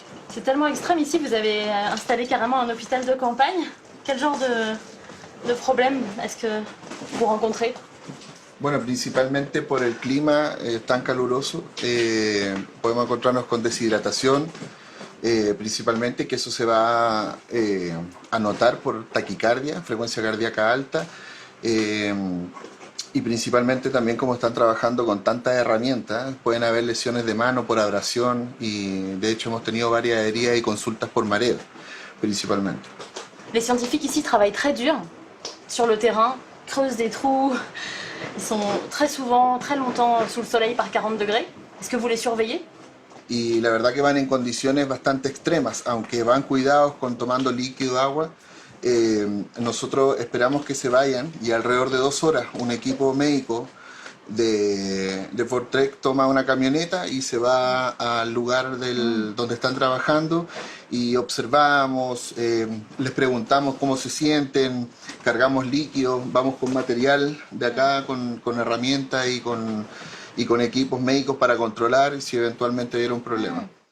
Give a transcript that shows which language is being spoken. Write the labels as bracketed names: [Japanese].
[French] C'est tellement extrême ici, vous avez installé carrément un hôpital de campagne. Quel genre de problème est-ce que vous rencontrez? [Spanish] Bueno, principalmente por el clima tan caluroso, podemos encontrarnos con deshidratación, principalmente que eso se va a notar por taquicardia, frecuencia cardíaca alta, y principalmente también como están trabajando con tantas herramientas, pueden haber lesiones de mano por abrasión y de hecho hemos tenido varias heridas y consultas por mareo, principalmente. [French] Les scientifiques ici travaillent très dur sur le terrain, creusent des trous. Ils sont très souvent, très longtemps sous le soleil par 40 degrés. Est-ce que vous les surveillez? [Spanish] Y la verdad que van en condiciones bastante extremas, aunque van cuidados con tomando líquido, agua. Nosotros esperamos que se vayan y alrededor de 2 horas un equipo médico de Fortrek toma una camioneta y se va al lugar donde están trabajando y observamos, les preguntamos cómo se sienten, cargamos líquidos, vamos con material de acá, con herramientas y con equipos médicos para controlar si eventualmente hubiera un problema.